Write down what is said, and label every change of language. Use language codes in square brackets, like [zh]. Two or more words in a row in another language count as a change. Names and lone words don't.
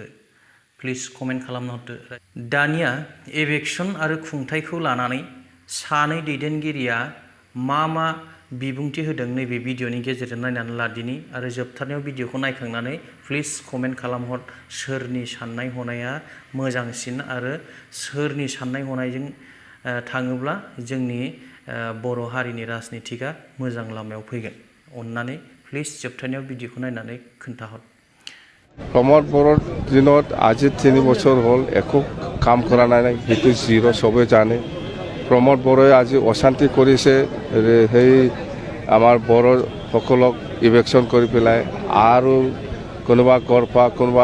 [brx] प्लिज कमेन्ट खालामना हरदो। दानिया एभेक्सन आरो खुंथायखौ लानानै सानै दैदेनगिरिया मा बिबुंथि होदों नैबे भिडिअ'नि गेजेरजों नायनानै लादिनि आरो जोबथारनायाव भिडिअ'खौ नायखांनानै प्लिज कमेन्ट खालामहर सोरनि साननाय हनाया मोजांसिन आरो सोरनि साननाय हनायजों थाङोब्ला जोंनि बर' हारिनि राजनितिकआ मोजां लामायाव फैगोन। अन्नानै प्लिज जोबथारनायाव भिडिअ'खौ नायनानै खोन्थाहर। [as] প্ৰমোদ বড়োৰ দিনত আজি 3 বছৰ হ'ল একো কাম কৰা নাই সেইটো জিৰ' চবে জানে প্ৰমোদ বড়োৱে আজি অশান্তি কৰিছে সেই আমাৰ বড়োসকলক ইভেকশ্যন কৰি পেলাই আৰু কোনোবা গড়পা কোনোবা